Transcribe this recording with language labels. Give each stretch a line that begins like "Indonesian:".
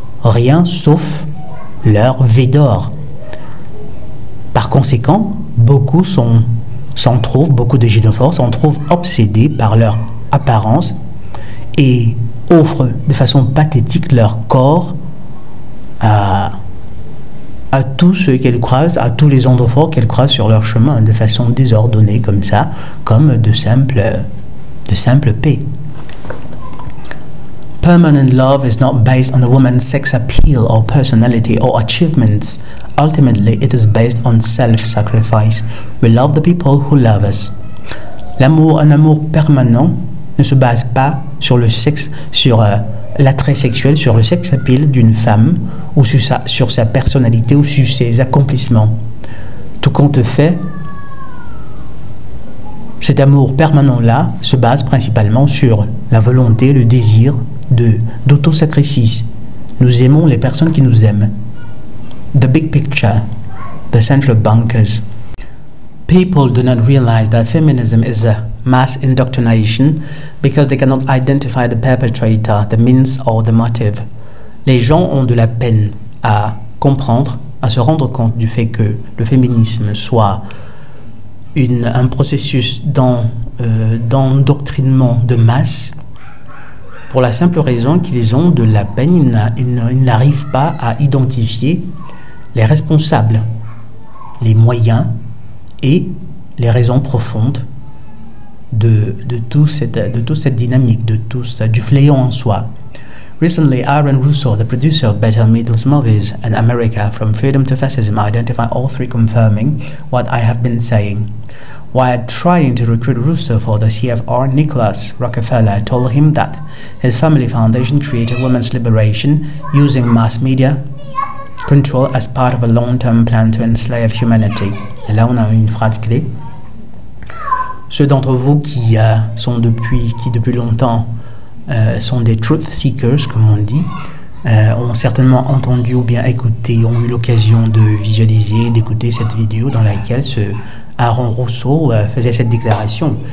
French: Rien sauf leur V d'or. Par conséquent, beaucoup de gynophores s'en trouvent obsédés par leur apparence et offrent de façon pathétique leur corps à tous ceux qu'elles croisent, à tous les androphores qu'elles croisent sur leur chemin, de façon désordonnée comme ça, comme de simples paix.
English: Permanent love is not based on a woman's sex appeal or personality or achievements. Ultimately, it is based on self-sacrifice. We love the people who love us.
French: Un amour permanent ne se base pas sur le sexe, sur l'attrait sexuel, sur le sex appeal d'une femme ou sur sa personnalité ou sur ses accomplissements. Tout compte fait, cet amour permanent-là se base principalement sur la volonté, le désir d'autosacrifice. Nous aimons les personnes qui nous aiment.
English: The big picture, the central bankers. People do not realize that feminism is a mass indoctrination because they cannot identify the perpetrator, the means or the motive.
French: Les gens ont de la peine à comprendre, à se rendre compte du fait que le féminisme soit un processus d'endoctrinement de masse, pour la simple raison qu'ils ont de la peine, ils n'arrivent pas à identifier les responsables, les moyens et les raisons profondes de toute cette dynamique, du fléau en soi.
English: Recently, Aaron Russo, the producer of Better Middles Movies and America From Freedom to Fascism, identified all three, confirming what I have been saying. While trying to recruit Russo for the CFR, Nicholas Rockefeller told him that his family foundation created women's liberation using mass media control as part of a long-term plan to enslave humanity.
French: Et là, on a une phrase clé. Ceux d'entre vous qui depuis longtemps sont des truth seekers, comme on dit, ont certainement entendu ou bien écouté, ont eu l'occasion de visualiser, d'écouter cette vidéo dans laquelle Aaron Russo faisait cette déclaration.